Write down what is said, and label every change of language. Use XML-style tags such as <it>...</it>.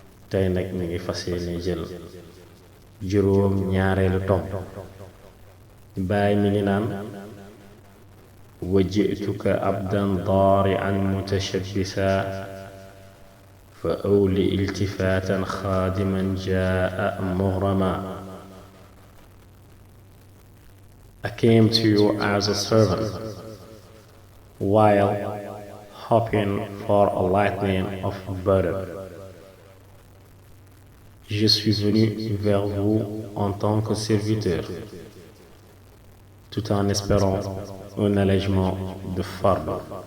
<wo>tey nag ñu ngi fas yéene jël juróom ñaareelu tom bàyyi mi ngi naan</wo> <ar>وجئتك عبدا ضارعا متشبثا فأولي التفاتا خادما جاء مغرما.</ar> <en>I came to you as a servant while hoping for a lightning of burden.</en> <fr>Je suis venu vers vous en tant que serviteur tout en espérant un allègement de fardeau.</fr>